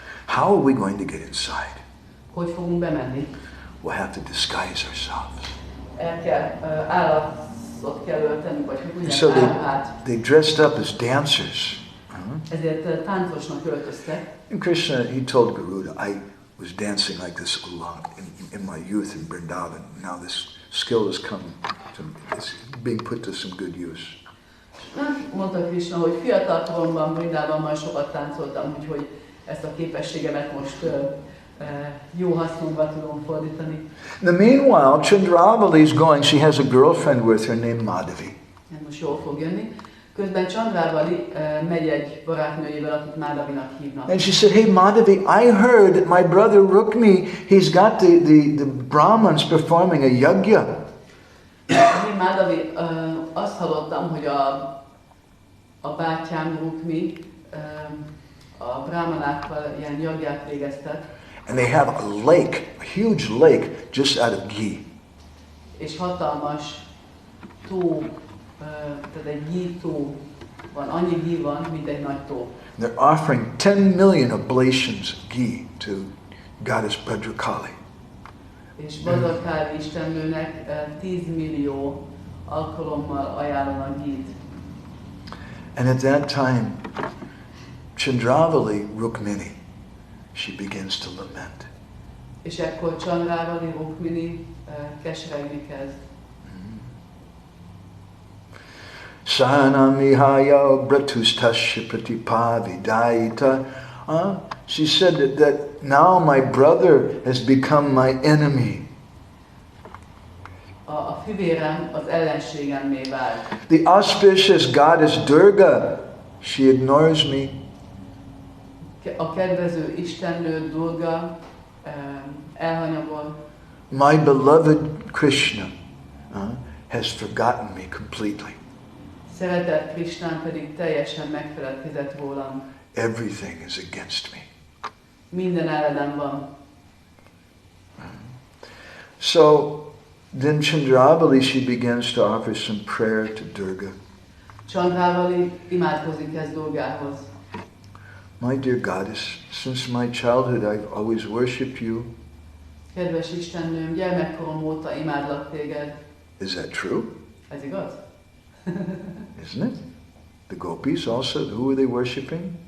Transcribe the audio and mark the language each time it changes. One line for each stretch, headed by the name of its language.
English: How are we going to get inside?
Hungarian: Hogy fogunk bemenni?
English: We'll have to disguise ourselves.
Hungarian: El kell, állatot kell ölteni, vagy hogy
English: And
Hungarian: mondják,
English: so
Hungarian: áruhát.
English: they dressed up as dancers.
Hungarian: Ezért táncosnak öltöztek.
English: And Krishna, he told Garuda, I was dancing like this a lot in my youth in Vrindavan. Now this skill has come to, it's being put to some good use.
Hungarian: Mondta Krishna, hogy fiatal koromban Vrindávamban sokat táncoltam, úgyhogy ezt a képességemet most jó hasznomba tudom fordítani.
English: In the meanwhile, Chandravali is going, she has a girlfriend with her named Madhavi.
Hungarian: Ez most jól fog jönni. Közben Chandravali megy egy barátnőjével, akit Madhavinak hívnak.
English: And she said, hey Madhavi, I heard that my brother Rukmini, he's got the Brahmins performing a yajna.
Hungarian: Én Madhavi, azt hallottam, hogy a bátyám Rukmi a brahmanákkal ilyen jagját végeztek.
English: And they have a lake, a huge lake, just out of ghee.
Hungarian: És hatalmas tó, tehát egy ghee tó van, annyi ghee van, mint egy nagy tó.
English: They're offering 10 million oblations ghee to goddess Bhadrakali.
Hungarian: És Bhadrakali istennőnek 10 millió alkalommal ajánlanak ghee-t.
English: And at that time, Chandravali Rukmini, she begins to lament.
Hungarian: És ekkor Chandravali Rukmini keseregni kezd.
Sanskrit: Sanamihaya Bratustasya Pratipavidaita.
English: She said that now my brother has become my enemy.
Hungarian: A fivérem az ellenségemmé vált.
English: The auspicious goddess Durga, she ignores me.
Hungarian: A kedvező istennő Durga elhanyagol.
English: My beloved Krishna has forgotten me completely.
Hungarian: Szeretett Krishnán pedig teljesen megfeledkezett rólam.
English: Everything is against me.
Hungarian: Minden ellenem van.
English: So then Chandravali, she begins to offer some prayer to Durga.
Hungarian: Chandravali imádkozik ez Durgához.
English: My dear goddess, since my childhood I've always worshipped you.
Hungarian: Kedves Istennőm, gyermekkorom óta imádlak téged.
English: Is that true?
Hungarian: Ez igaz?
English: Isn't it? The gopis also, who are they worshipping?